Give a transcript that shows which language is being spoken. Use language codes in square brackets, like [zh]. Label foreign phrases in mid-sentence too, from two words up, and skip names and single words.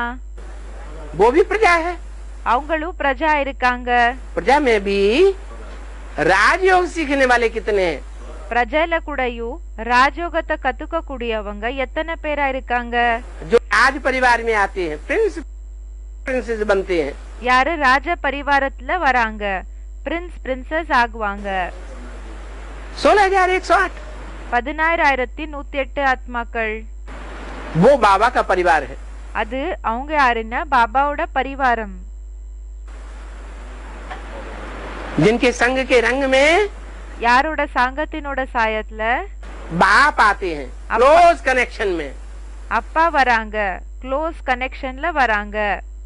[hi] वो भी प्रजा है। [ta] அவங்களும் பிரஜா இருக்காங்க। [hi] प्रजा में भी राजयोग सीखने वाले कितने हैं? [ta] பிரஜைல கூடயும் ராஜயோகத்தை கத்துக்க கூடியவங்க எத்தனை பேரா இருக்காங்க? [hi] जो राज परिवार में आते हैं, प्रिंसेस बनते हैं। [ta] யாரு ராஜ பரிவாரத்துல வராங்க, [en] prince princess [ta] ஆகுவாங்க। 16,108 16,108 ஆத்மாக்கள்। [hi] वो बाबा का परिवार है। [ta] அது அவங்க யாருன்னா பாபாவோட பரிவாரம்। [hi] जिनके संग के रंग में [ta] யாரோட சாங்கத்தினோட சாயத்துல [hi] बाप आते हैं, [en] close connection [hi] में। [ta] அப்பா வராங்க, [en] close connection [ta] வராங்க।